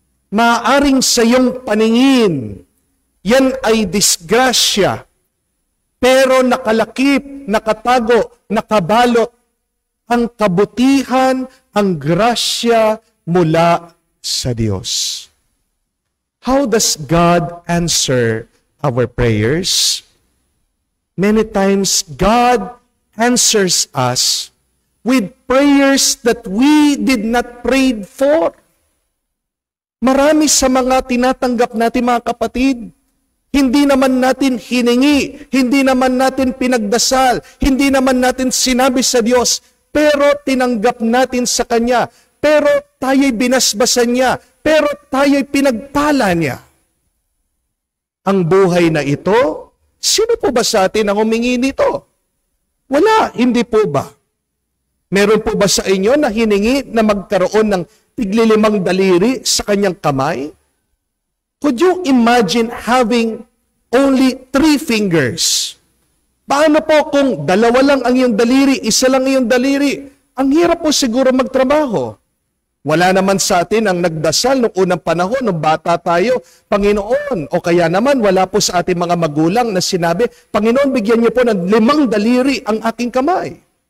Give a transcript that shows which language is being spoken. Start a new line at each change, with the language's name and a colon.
Filipino: Maaaring sa iyong paningin, yan ay disgrasya. Pero nakalakip, nakatago, nakabalot ang kabutihan, ang grasya mula sa Diyos.
English: How does God answer our prayers? Many times, God answers us with prayers that we did not pray for.
Filipino: Marami sa mga tinatanggap natin, mga kapatid, hindi naman natin hiningi, hindi naman natin pinagdasal, hindi naman natin sinabi sa Diyos, pero tinanggap natin sa Kanya, pero tayo'y binasbasan niya, pero tayo'y pinagpala niya. Ang buhay na ito, sino po ba sa atin ang humingi nito? Wala, hindi po ba? Meron po ba sa inyo na hiningi na magkaroon ng tiglilimang daliri sa kanyang kamay?
English: Could you imagine having only 3 fingers?
Filipino: Paano po kung 2 lang ang iyong daliri, 1 lang ang iyong daliri? Ang hirap po siguro magtrabaho. Wala naman sa atin ang nagdasal noong unang panahon, nung bata tayo, Panginoon. O kaya naman, wala po sa ating mga magulang na sinabi, Panginoon, bigyan niyo po ng 5 daliri ang aking kamay.